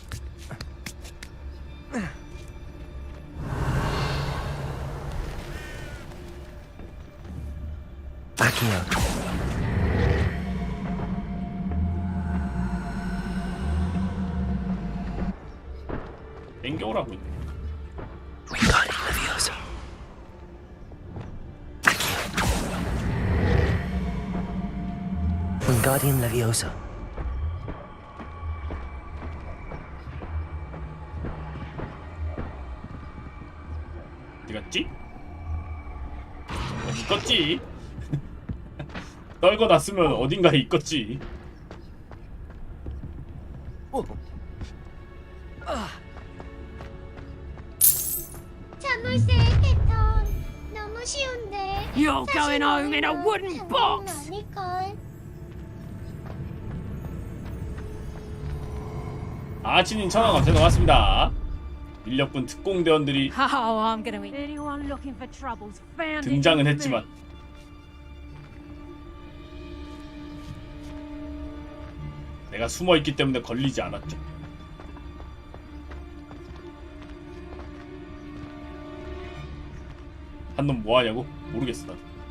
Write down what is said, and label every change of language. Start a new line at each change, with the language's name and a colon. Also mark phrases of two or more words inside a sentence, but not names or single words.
Latin: Accio.
Korean: 땡겨오라고 있네.
Latin: Wingardium Leviosa. Accio. Wingardium Leviosa.
Korean: 어디 갔지? 있겠지? 떨궈 놨으면 어딘가에 있겠지. 자물쇠 패턴 너무 쉬운데.
English: You're going home in a wooden box.
Korean: 아닐걸. 아치님 천원 감사 고맙습니다. 인력분 특공대원들이
English: Oh, I'm gonna eat. Anyone looking for troubles found it.
Korean: 등장은 했지만 내가 숨어있기 때문에 걸리지 않았죠. 한 놈 뭐하냐고? 모르겠어 나도.